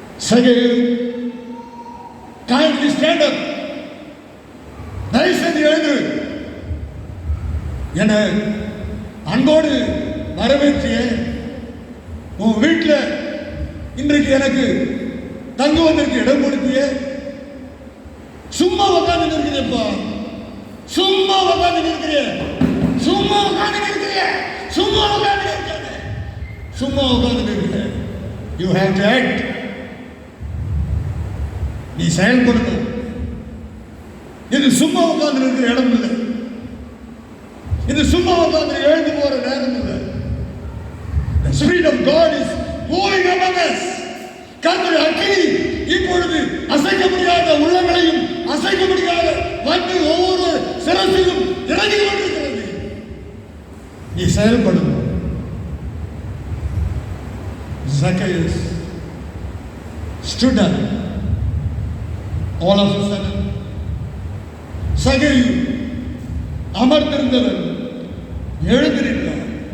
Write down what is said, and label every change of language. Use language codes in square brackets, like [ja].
[ta] சகரியும் [en] kindly stand up, [ta] தயவுசெய்து எழுந்து, என அன்போடு வரவேற்றிய உன் வீட்டில் இன்றைக்கு எனக்கு தங்குவதற்கு இடம் கொடுத்திய, சும்மா உட்கார்ந்து இருக்கிறப்பா, சும்மா உட்கார்ந்து இருக்கிற, சும்மா உட்கார்ந்து இருக்கிற, சும்மா உட்கார்ந்து இருக்கிற, சும்மா உட்கார்ந்து இருக்கிற. [en] You have to act. [ta] நீ செயல்படணும். இது சும்மா உட்கார்ந்து இருக்கிற இடம் இல்லை. இது சும்மா உட்கார்ந்து எழுந்து போற நேரம் இல்லை. [en] The Spirit of God is moving among us. [ta] கர்த்தருடைய அக்கினி இப்பொழுது அசைக்க முடியாத உள்ளங்களையும் அசைக்க முடியாத வந்து ஒவ்வொரு சிரசிலும் இறங்கி கொண்டிருக்கிறது. நீ செயல்படணும். [en] Zacchaeus stood up. All of a sudden, [ta] சகேயு அமர்ந்திருந்தவர் எழுந்து நின்றார்.